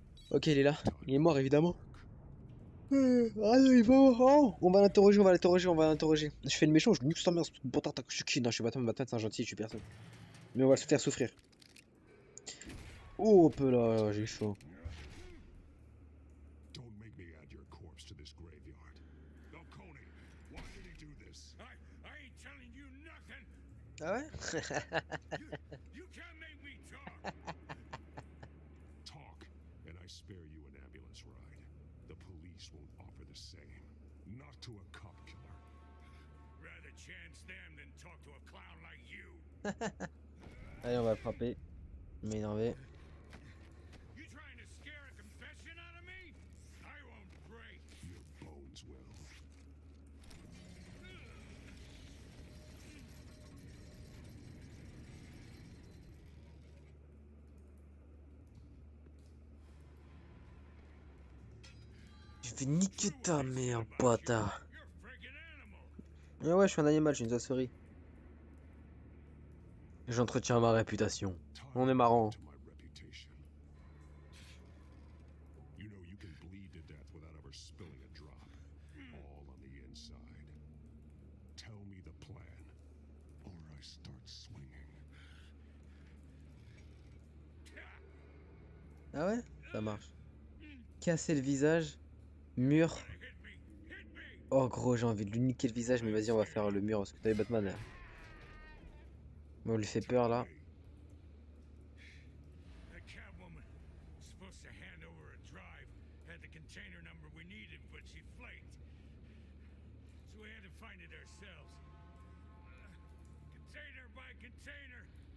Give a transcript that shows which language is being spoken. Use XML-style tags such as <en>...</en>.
<fr>Ok, il est là. Il est mort, évidemment. Ah non, il va mort. Oh, on va l'interroger, on va l'interroger, on va l'interroger. Je fais le méchant, je nique sa mère, ce bâtard, je suis qui? Non, je suis Batman, Batman, c'est un gentil, je suis personne. Mais on va se faire souffrir. Oh, un peu là, j'ai chaud.</fr> <en>Don't make me add your corpse to this graveyard. Falcone, why did he do this? I ain't telling you nothing.</en> <fr>Ah ouais?</fr> <en>You can't make me talk. Talk, and I spare you an ambulance ride. The police won't offer the same. Not to a cop killer. Rather chance them than talk to a clown like you.</en> <fr>Allez, on va le frapper. M'énerver.</fr> <en>You trying to scare a confession out of me? I won't break. Your bones will.</en> <fr>Je vais niquer ta mère, bâtard.</fr> <en>You're a freaking animal.</en> <fr>Ah ouais, je suis un animal, je suis une sauce-souris. J'entretiens ma réputation. On est marrant.</fr> <en>To my reputation. You know you can bleed to death without ever spilling a drop. All on the inside. Tell me the plan, or I start swinging.</en> <fr>Ah ouais? Ça marche. Casser le visage. Mur. Oh gros, j'ai envie de lui niquer le visage, mais vas-y, on va faire le mur parce que t'as eu Batman là. Mais on lui fait peur là.</fr> <en>The Catwoman supposed to hand over a drive, had the container number we needed, but she flaked. So we had to find it ourselves. Container by container.</en>